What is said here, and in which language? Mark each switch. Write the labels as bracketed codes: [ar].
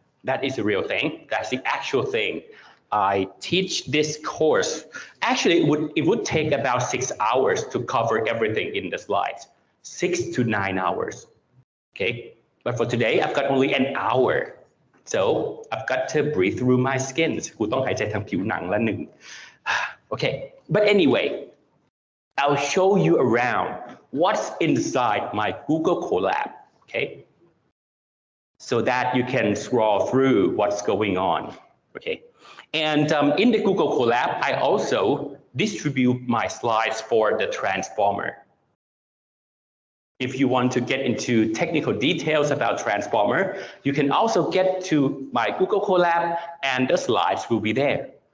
[en] That is the real thing. That's the actual thing. I teach this course. Actually, it would take about 6 hours to cover everything in the slides. 6 to 9 hours. Okay, but for today, I've got only an hour. So I've got to breathe through my skin. [th] กูต้องหายใจทางผิวหนังละหนึ่ง [en] Okay, but anyway, I'll show you around what's inside my Google Colab, okay? So that you can scroll through what's going on, okay? And in the Google Colab, I also distribute my slides for the transformer. If you want to get into technical details about transformer, you can also get to my Google Colab and the slides will be there.